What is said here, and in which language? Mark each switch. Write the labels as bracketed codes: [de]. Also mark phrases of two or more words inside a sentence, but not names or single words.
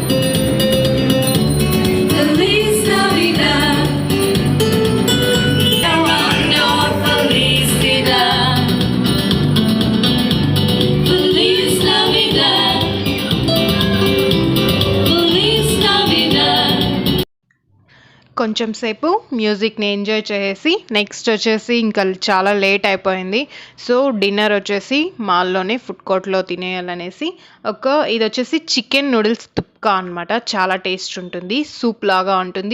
[es] Feliz Navidad, no felicidad, Feliz Navidad, Feliz Navidad. [te] కొంచెం సేపు [en] music enjoy [te] చేసి నెక్స్ట్ వచ్చేసి ఇంకా చాలా లేట్ అయిపోయింది. సో డిన్నర్ వచ్చేసి మాల్లోనే [en] food court [te] తినేయాలనేసి ఇది వచ్చేసి [en] chicken noodles [te] తుప్కా అనమాట. చాలా టేస్ట్ ఉంటుంది, సూప్ లాగా ఉంటుంది.